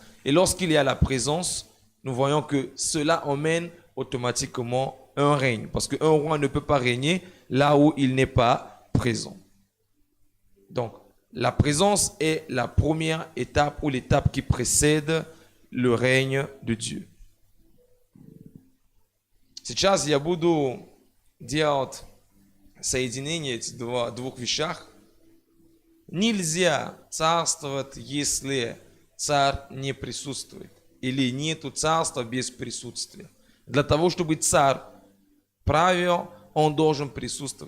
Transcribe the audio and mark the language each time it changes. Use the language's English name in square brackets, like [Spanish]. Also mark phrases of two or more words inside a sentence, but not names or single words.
[French] Et lorsqu'il y a la présence, nous voyons que cela emmène automatiquement un règne. Parce qu'un roi ne peut pas régner là où il n'est pas présent. Donc la présence est la première étape ou l'étape qui précède le règne de Dieu. [Russian] Сейчас я буду делать соединение этих двух вещах. Нельзя царствовать, если царь не присутствует. Или нету царства без присутствия. Для того, чтобы царь правил, он должен присутствовать.